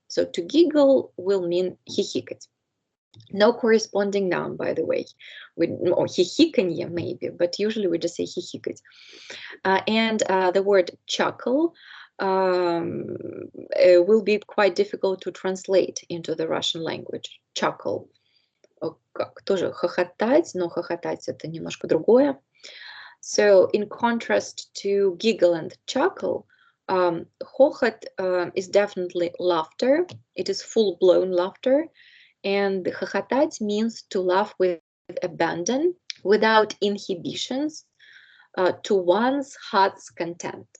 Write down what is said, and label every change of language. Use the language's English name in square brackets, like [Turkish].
[English] So to giggle will mean хихикать. No corresponding noun, by the way, or хихиканье maybe, but usually we just say хихикать. And the word chuckle will be quite difficult to translate into the Russian language. Chuckle. [Russian] Как тоже хохотать, но хохотать это немножко другое. [English] So in contrast to giggle and chuckle, хохот is definitely laughter. It is full-blown laughter. And хохотать means to laugh with abandon, without inhibitions, to one's heart's content.